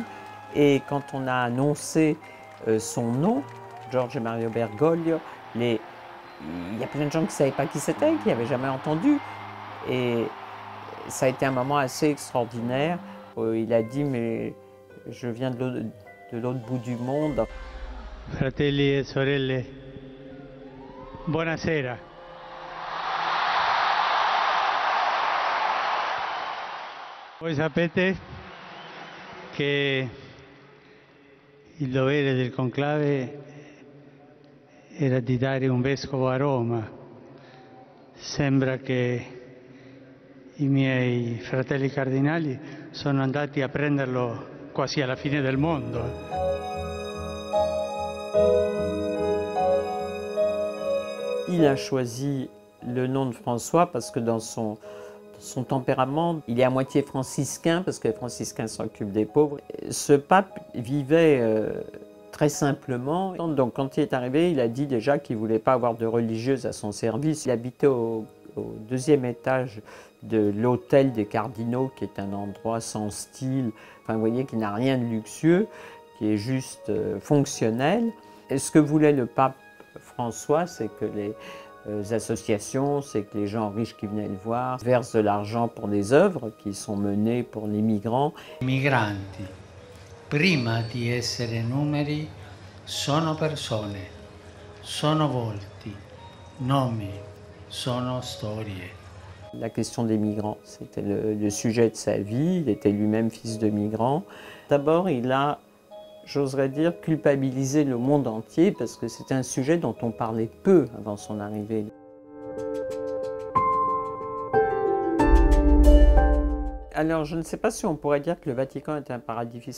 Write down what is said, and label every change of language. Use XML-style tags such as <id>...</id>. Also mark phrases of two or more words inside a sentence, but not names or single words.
<fr>Et quand on a annoncé son nom, Jorge Mario Bergoglio, il y a plein de gens qui ne savaient pas qui c'était, qui n'avaient jamais entendu. Et ça a été un moment assez extraordinaire. Il a dit, mais je viens de l'autre bout du monde.</fr> <it>Fratelli e sorelle, buonasera. Voi sapete che il dovere del conclave era di dare un vescovo a Roma. Sembra che i miei fratelli cardinali sono andati a prenderlo quasi alla fine del mondo.</it> <fr>Il a choisi le nom de François parce que dans son tempérament, il est à moitié franciscain parce que les franciscains s'occupent des pauvres. Ce pape vivait très simplement. Donc quand il est arrivé, il a dit déjà qu'il ne voulait pas avoir de religieuse à son service. Il habitait au deuxième étage de l'hôtel des cardinaux, qui est un endroit sans style, enfin vous voyez, qui n'a rien de luxueux, qui est juste fonctionnel. Et ce que voulait le pape François, c'est que les associations, c'est que les gens riches qui venaient le voir versent de l'argent pour des œuvres qui sont menées pour les migrants.</fr> <it>I migranti, prima di essere numeri, sono persone, sono volti, nomi, sono storie.</it> <fr>La question des migrants, c'était le sujet de sa vie. Il était lui-même fils de migrant. D'abord, il a, j'oserais dire, culpabilisé le monde entier parce que c'était un sujet dont on parlait peu avant son arrivée. Alors, je ne sais pas si on pourrait dire que le Vatican était un paradis fiscal.</fr>